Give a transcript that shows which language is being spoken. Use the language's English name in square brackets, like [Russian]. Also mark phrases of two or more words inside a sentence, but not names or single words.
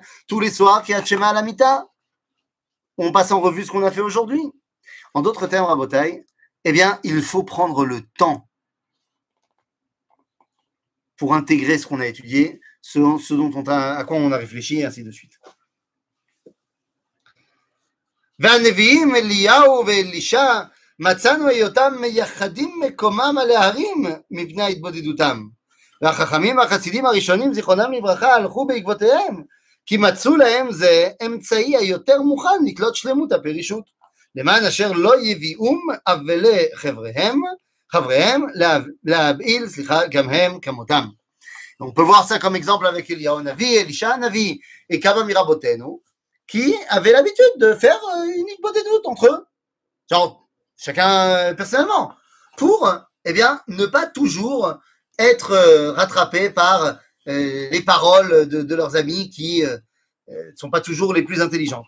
[French] Tous les soirs, [Hebrew] קריאת שמע [French] à la Mita. On passe en revue ce qu'on a fait aujourd'hui. En d'autres termes, Rabotai, eh bien, il faut prendre le temps pour intégrer ce qu'on a étudié, à quoi on a réfléchi, et ainsi de suite. [Hebrew] והנביאים אליהו ואלישע מצאנו היותם מייחדים מקומם על ההרים מפני התבודדותם. והחכמים והחסידים הראשונים זיכרונם לברכה הלכו בעקבותיהם, כי מצאו להם זה אמצעי היותר מוכן לקלוט שלמות הפרישות, למען אשר לא יביאום אבלי חבריהם להבעיל, גם הם כמותם. [French] On peut voir ça comme exemple avec Eliyahu Navi, Elisha Navi et [Hebrew] כמה מרבותינו, [French] qui avaient l'habitude de faire une hitbodedut entre eux, genre chacun personnellement, pour ne pas toujours être rattrapés par les paroles de leurs amis qui ne sont pas toujours les plus intelligentes.